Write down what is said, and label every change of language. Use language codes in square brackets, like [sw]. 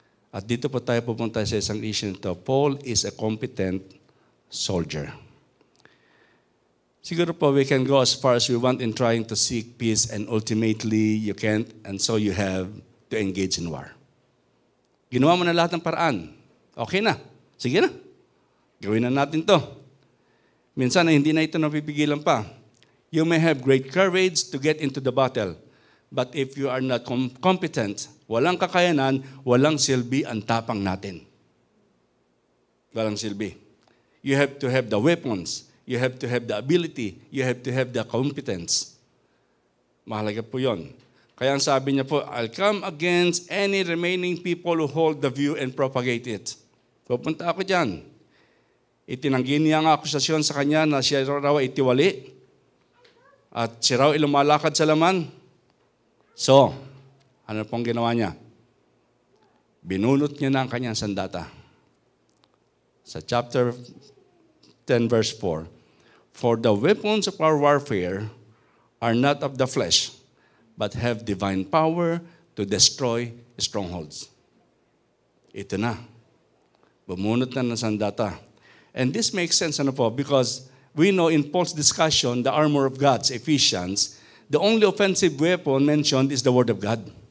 [tl] At dito po tayo pupunta sa isang issue nito. [en] Paul is a competent soldier. [tl] Siguro po [en] we can go as far as we want in trying to seek peace and ultimately you can't and so you have to engage in war. [tl] Ginawa mo na lahat ng paraan. Okay na. Sige na. Gawin na natin to. Minsan hindi na ito napipigilan pa. [en] You may have great courage to get into the battle. But if you are not competent, [tl] walang kakayanan, walang silbi ang tapang natin. Walang silbi. [en] You have to have the weapons. You have to have the ability. You have to have the competence. [tl] Mahalaga po yun. Kaya ang sabi niya po, [en] I'll come against any remaining people who hold the view and propagate it. [tl] Pupunta ako dyan. Itinanggi niya ang akusasyon sa kanya na siya raw ay itiwali at siya raw ay lumalakad sa laman. So, ano pong ginawa niya? Binunot niya na ang kanyang sandata. [en] Sa chapter 10 verse 4, for the weapons of our warfare are not of the flesh, but have divine power to destroy strongholds. [tl] Ito na. Bumunot na ng sandata. [en] And this makes sense, [tl] ano po, [en] because we know in Paul's discussion, the armor of God, Ephesians, the only offensive weapon mentioned is the Word of God.